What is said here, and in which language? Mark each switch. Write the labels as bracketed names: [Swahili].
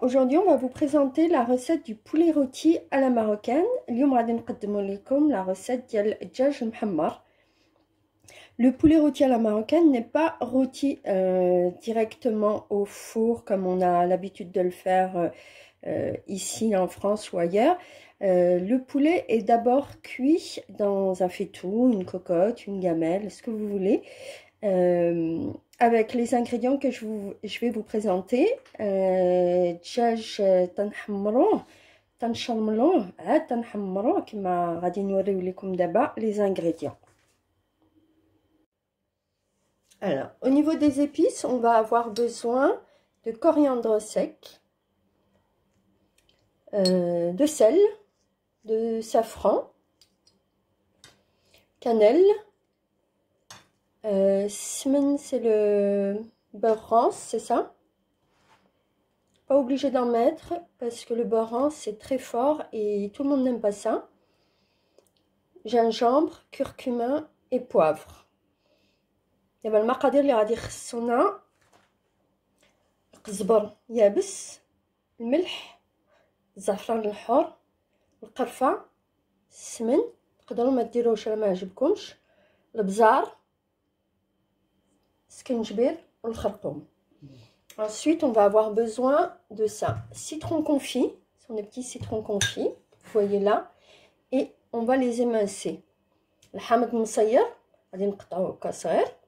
[French] Aujourd'hui, on va vous présenter la recette du poulet rôti à la marocaine. [Arabic] اليوم غادي نقدموا لكم la recette ديال الدجاج المحمر. [French] Le poulet rôti à la marocaine n'est pas rôti directement au four comme on a l'habitude de le faire ici en France ou ailleurs. Le poulet est d'abord cuit dans un faitout, une cocotte, une gamelle, ce que vous voulez. Avec les ingrédients que je vais vous présenter. [Arabic] دجاج تنحمروه تنشملوه عاد تنحمروه كما غادي نوريو لكم دابا les ingrédients. [French] Alors, au niveau des épices, on va avoir besoin de coriandre sec, de sel, de safran, cannelle, semen, c'est le beurre rance, c'est ça? Pas obligé d'en mettre parce que le beurre rance c'est très fort et tout le monde n'aime pas ça. Gingembre, curcuma et poivre. [Arabic] دابا المقادير اللي غادي يخصونا القزبر يابس، الملح، الزعفران الحر، القرفه، السمن، تقدروا ما ديروش راه ما عجبكمش، البزار، السكنجبير والخرطوم. [French] Ensuite, on va avoir besoin de ça. Citron confit, ce sont des petits citrons confits, vous voyez là, et on va les émincer. [Arabic] الحامض مصير غادي نقطعوه هكا صغير.